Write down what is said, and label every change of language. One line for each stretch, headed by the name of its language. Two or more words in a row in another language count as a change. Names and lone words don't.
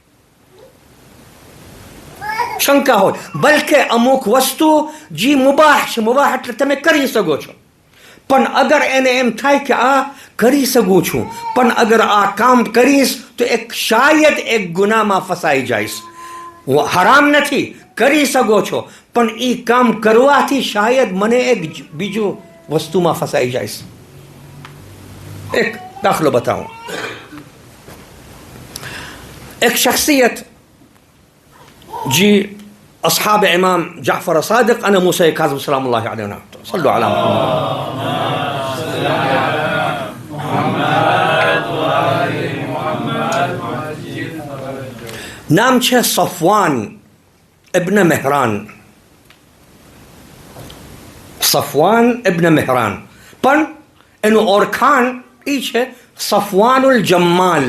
Gujarati: શંકા હોય, બલકે અમુક વસ્તુ જે મુબાહ છે, મુબાહ એટલે તમે કરી શકો છો, પણ અગર એને એમ થાય કે આ કરી શકું છું, પણ અગર આ કામ કરીશ તો એક શાયદ એક ગુનામાં ફસાઈ જઈશ. હરામ નથી, કરી શકો છો, પણ એ કામ કરવાથી શાયદ મને એક બીજું વસ્તુમાં ફસાઈ જઈશ. એક દાખલો બતાવું. એક શખ્સિયત जी अस्हाब इमाम जाफर सादिक अन मूसा काज़िम
Arabic: سلام الله عليه
Gujarati: सल्लु अला नाम છે સફવાન ઇબ્ન મેહરાન. સફવાન ઇબ્ન મેહરાન, પણ એનું ઓળખાણ એ છે સફવાનુલ જમ્માલ.